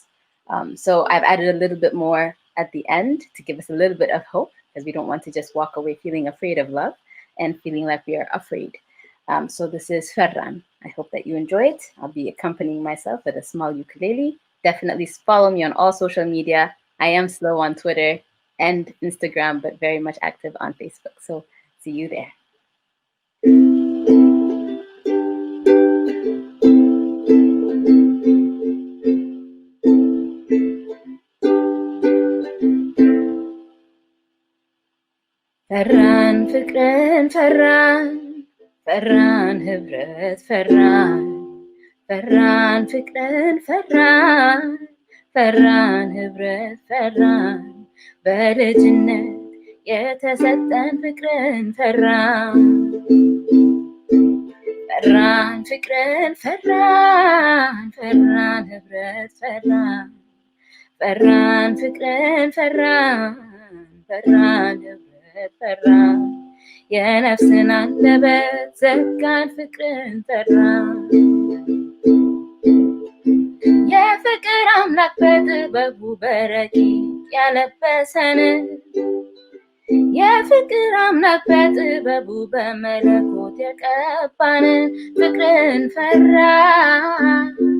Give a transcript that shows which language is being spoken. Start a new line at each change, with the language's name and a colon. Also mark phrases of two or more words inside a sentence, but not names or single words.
English: So I've added a little bit more at the end to give us a little bit of hope, because we don't want to just walk away feeling afraid of love and feeling like we are afraid. So this is Ferran. I hope that you enjoy it. I'll be accompanying myself with a small ukulele. Definitely follow me on all social media. I am slow on Twitter and Instagram, but very much active on Facebook. So see you there.
Amharic: ፈራን ፍቅርን ፈራን፣ ፈራን ህብረት ፈራን፣ ፈራን ፍቅርን ፈራን፣ ፈራን ህብረት ፈራን, በልጅነት የተሰጠን ፍቅርን ferran, ፈራን ፍቅርን ፈራን፣ ፈራን ህብረት ፈራን፣ ፈራን ፍቅርን ፈራን፣ ፈራን ህብረት ፈራን, የነፍስን አንደበት ዘጋን ፍቅርን ferran, የፍቅር አምላክ በጥበቡ በረቂቅ ያለበሰን፣ የፍቅር አምላክ በጥበቡ በመለኮት የቀባን ፍቅርን ferran፣